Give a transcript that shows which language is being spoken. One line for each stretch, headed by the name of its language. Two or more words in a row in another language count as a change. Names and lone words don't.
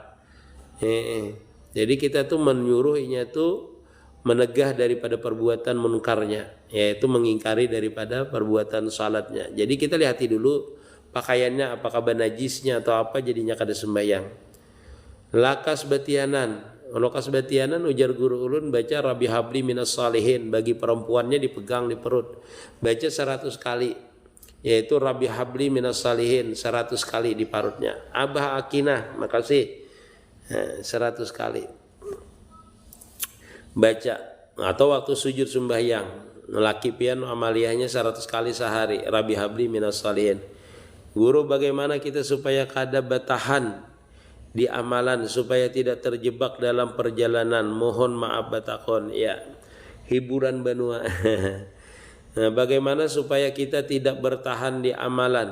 Banjar: Jadi kita tuh menyuruh inya tuh menegah daripada perbuatan munkarnya, yaitu mengingkari daripada perbuatan salatnya. Jadi kita lihati dulu pakaiannya apakah benajisnya atau apa jadinya kada sembahyang. Lakas batianan ujar guru ulun baca
Arabic: Rabbi habli minas salihin
Banjar: bagi perempuannya dipegang di perut baca 100 kali yaitu
Arabic: Rabbi habli minas salihin
Banjar: 100 kali di parutnya. Abah Akinah makasih 100 kali baca atau waktu sujud sembahyang laki pian amaliyahnya 100 kali sehari
Arabic: Rabbi habli minas salihin.
Banjar: Guru bagaimana kita supaya kada batahan di amalan supaya tidak terjebak dalam perjalanan, mohon maaf batakon ya hiburan benua.
Indonesian: Nah, bagaimana supaya kita tidak bertahan di amalan?